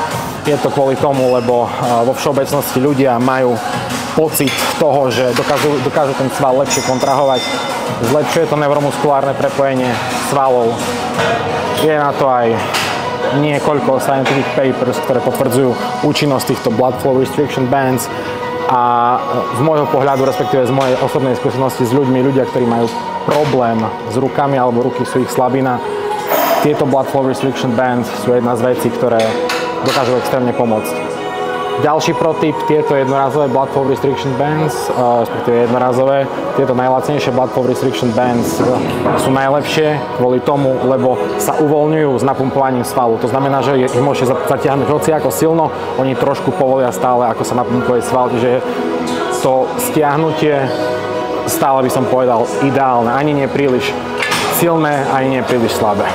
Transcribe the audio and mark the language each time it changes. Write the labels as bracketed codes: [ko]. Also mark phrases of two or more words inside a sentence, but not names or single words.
[sk] Je to kvôli tomu, lebo vo všeobecnosti ľudia majú pocit toho, že dokážu ten sval lepšie kontrahovať. Zlepšuje to neuromuskulárne prepojenie svalov. Je na to aj niekoľko [en] scientific papers, [sk] ktoré potvrdzujú účinnosť týchto [en] blood flow restriction bands [sk] a z môjho pohľadu, respektíve z mojej osobnej skúsenosti s ľudia, ktorí majú problém s rukami alebo ruky sú ich slabina, tieto [en] blood flow restriction bands [sk] sú jedna z vecí, ktoré dokážu extrémne pomôcť. Ďalší protip, tieto jednorazové [en] blood flow restriction bands, [sk] respektíve jednorazové, tieto najlacnejšie [en] blood flow restriction bands [sk] sú najlepšie kvôli tomu, lebo sa uvoľňujú s napumpovaním svalu. To znamená, že ich môžete zatiahnuť hoci ako silno, oni trošku povolia stále, ako sa napumpuje sval, čiže to stiahnutie stále by som povedal ideálne, ani nie príliš silné, ani nie príliš slabé.